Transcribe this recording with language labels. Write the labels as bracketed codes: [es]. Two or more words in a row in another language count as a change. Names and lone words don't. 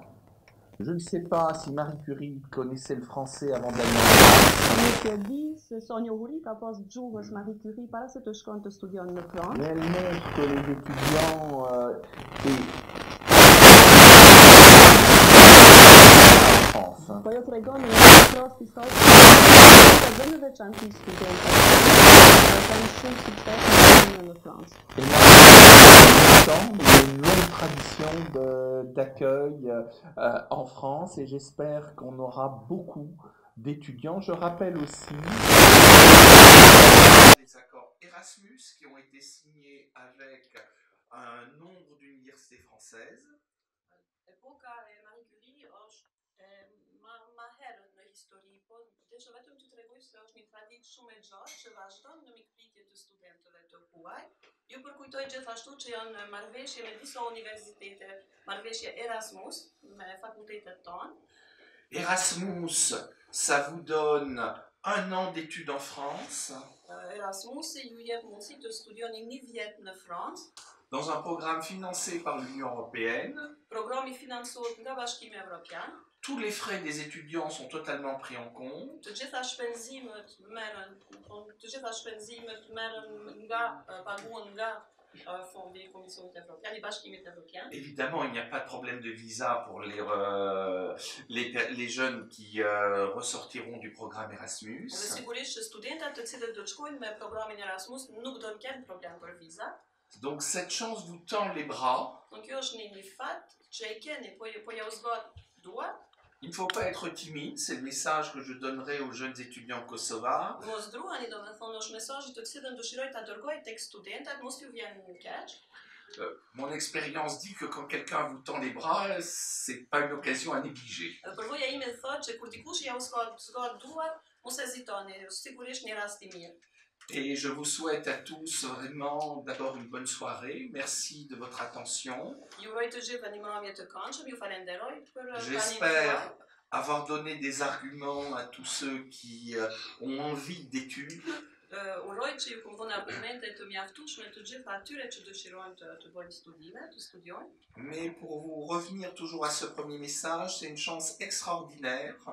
[fr] Je ne sais pas si Marie Curie connaissait le français avant d'aller en France. [sq] Nuk e di se sa njohuri ka pas gjuhës Marie Curie para se të shkojnë të studion në Francë. [fr] Mais elle montre que les étudiants [sq] Po jo tregon në provë historike dhe në veçantë studentëve kanë shumë sukses në Francë. [fr] Et maintenant, il y a une longue tradition d'accueil en France et j'espère qu'on aura beaucoup d'étudiants. Je rappelle aussi les accords Erasmus qui ont été signés avec un nombre d'universités françaises. [sq] Epoca Marie Curie ma herë në histori, po desha vetëm të tregoj se është një traditë shumë e gjatë që vazhdon në mikpritje të studentëve të huaj. Ju përkujtoj gjithashtu që janë marrëveshje me disa universitete, marrëveshje Erasmus me fakultetet tonë. [fr] Erasmus, ça vous donne un an d'études en France. [sq] Erasmus ju jep mundësi të studioni një vjet në Francë. [fr] Dans un programme financé par l'Union européenne. [sq] Programi financohet nga Bashkimi Evropian. [fr] Tous les frais des étudiants sont totalement pris en compte. [sq] Të gjitha shpenzimet merren nga paguhen nga fondi i Komisionit Evropian, i Bashkimit Evropian. [fr] Évidemment, il n'y a pas de problème de visa pour les jeunes qui ressortiront du programme Erasmus. [sq] Dhe sigurisht që studentët të cilët do të shkojnë me programin Erasmus nuk do të kenë problem për viza. [fr] Donc cette chance vous tend les bras. [sq] Donc kjo është një fat që e keni, po ja u zbat duart. [fr] Il ne faut pas être timide, c'est le message que je donnerai aux jeunes étudiants kosovars. [sq] Mos druani, domethënë është mesazhi të cilën dëshiroj ta dërgoj tek studentat, mos ju vjen keq. [fr] Mon expérience dit que quand quelqu'un vous tend les bras, c'est pas une occasion à négliger. [sq] Përvoja ime thotë që kur dikush ja u zgat duart, mos hezitoni, sigurisht një rast I mirë. [fr] Et je vous souhaite à tous vraiment d'abord une bonne soirée. Merci de votre attention. J'espère avoir donné des arguments à tous ceux qui ont envie d'études. Mais pour vous revenir toujours à ce premier message, c'est une chance extraordinaire.